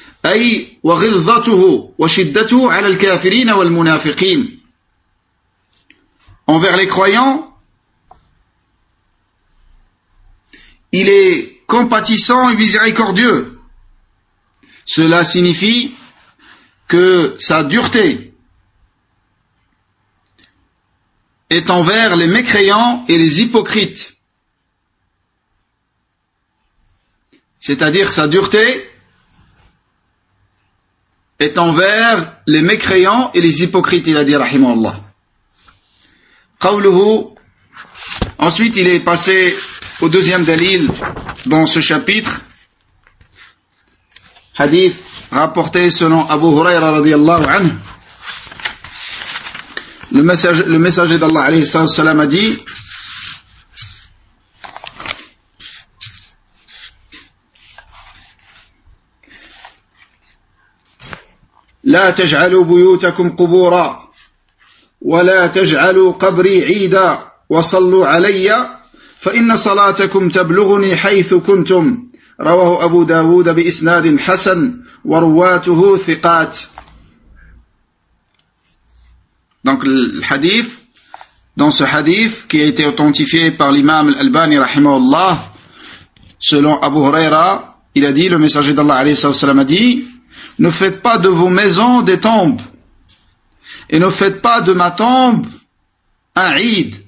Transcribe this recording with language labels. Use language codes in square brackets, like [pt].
[ar] أي وغلظته وشدته على الكافرين والمنافقين. [fr] Envers les croyants, il est compatissant et miséricordieux. Cela signifie que sa dureté est envers les mécréants et les hypocrites. C'est-à-dire sa dureté est envers les mécréants et les hypocrites, il a dit rahimahullah. Qawluhu. Ensuite il est passé au deuxième dalil dans ce chapitre, hadith rapporté selon Abu Hurayra radiyallahu anhu. Le messager d'Allah alayhi salam a dit: [ar] لا تجعلوا بيوتكم قبورا ولا تجعلوا قبري عيدا وصلوا علي فإن صلاتكم تبلغني حيث كنتم. رواه أبو داود بإسناد حسن ورواته ثقات. [fr] Donc le hadith, dans ce hadith qui a été authentifié par l'imam al-Albani rahimahullah, selon Abu Hurayra, il a dit, le messager d'Allah alayhi salam a dit: ne faites pas de vos maisons des tombes, et ne faites pas de ma tombe un Eid.